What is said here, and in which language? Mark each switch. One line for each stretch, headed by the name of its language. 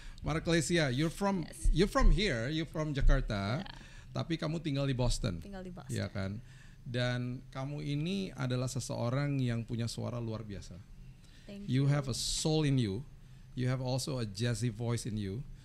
English: Marklesia, you're from here, you're from Jakarta,
Indonesian: tapi kamu tinggal di Boston. Ya kan? Dan kamu ini adalah seseorang yang punya suara luar biasa.
English: You have a soul in you. You have also a jazzy voice in you.